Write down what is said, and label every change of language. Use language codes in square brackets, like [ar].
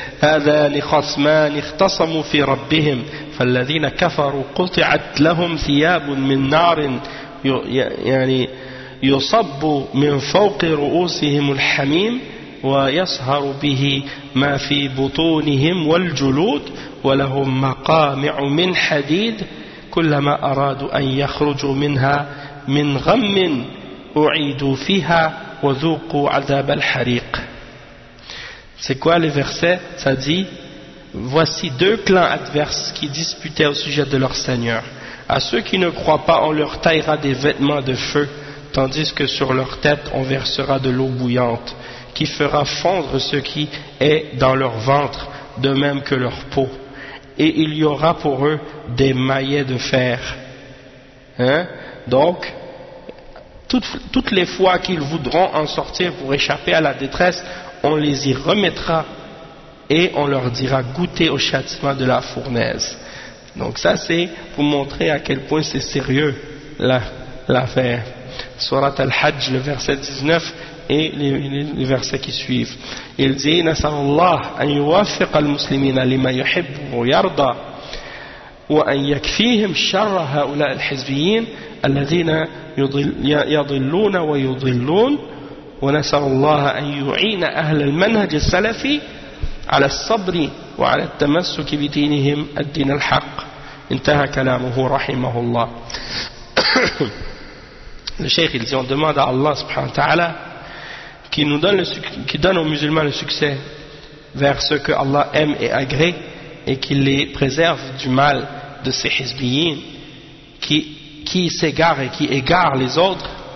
[ar] هَذَانِ خَصْمَانِ اخْتَصَمُوا فِي رَبِّهِمْ فَالَّذِينَ كَفَرُوا قُطِعَتْ لَهُمْ ثِيَابٌ مِنْ نَارٍ يصب من فوق رؤوسهم الحميم ويصهر به ما في بطونهم والجلود ولهم مقامع من حديد كلما أرادوا أن يخرجوا منها من غم أعيدوا فيها وذوقوا عذاب الحريق. [fr] C'est quoi le verset? Ça dit, voici deux clans adverses qui disputaient au sujet de leur Seigneur. À ceux qui ne croient pas, on leur taillera des vêtements de feu, tandis que sur leur tête on versera de l'eau bouillante, qui fera fondre ce qui est dans leur ventre, de même que leur peau. Et il y aura pour eux des maillets de fer. Hein? Donc, toutes les fois qu'ils voudront en sortir pour échapper à la détresse, on les y remettra et on leur dira goûter au châtiment de la fournaise. Donc ça c'est pour montrer à quel point c'est sérieux. l'affaire. Surat al-Hajj, le verset 19 et les versets qui suivent. Il dit, [ar] نسأل الله أن يوفق المسلمين لما يحب ويرضى وأن يكفيهم شر هؤلاء الحزبيين الذين يضلون ويضلون ونسأل الله أن يعين أهل المنهج السلفي على الصبر وعلى التمسك بدينهم الدين الحق. انتهى كلامه رحمه الله. [fr] Le cheikh, il dit, on demande à Allah subhanahu wa ta'ala qui donne aux musulmans le succès vers ce que Allah aime et agrée, et qu'il les préserve du mal de ces hizbiyyin qui s'égarent et qui égarent les autres.